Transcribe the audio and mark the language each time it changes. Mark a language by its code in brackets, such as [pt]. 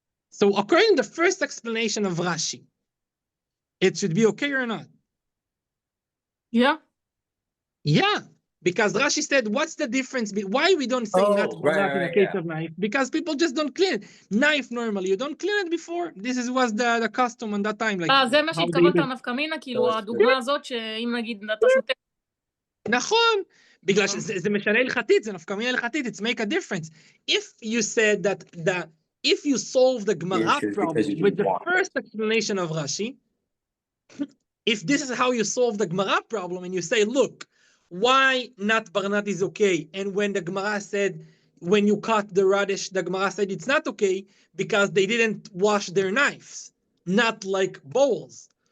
[en] So according to the first explanation of Rashi, it should be okay or not? Yeah. Yeah, because Rashi said, what's the difference? Why we don't say not in a case of knife? Because people just don't clean it. Knife normally, you don't clean it before. This was the custom on that time. [he] זה מה שהתכוונת נפקא מינה, כאילו הדוגמה הזאת שאם נגיד אתה שותה. נכון, בגלל שזה משנה הלכתית, זה נפקא מינה הלכתית, [en] it's make a difference. If you said that if you solve the Gemara problem with the first explanation of Rashi, if this is how you solve the Gemara problem and you say, look, why nat barnat is okay? And when the Gemara said, when you cut the radish, the Gemara said it's not okay because they didn't wash their knives, not like bowls.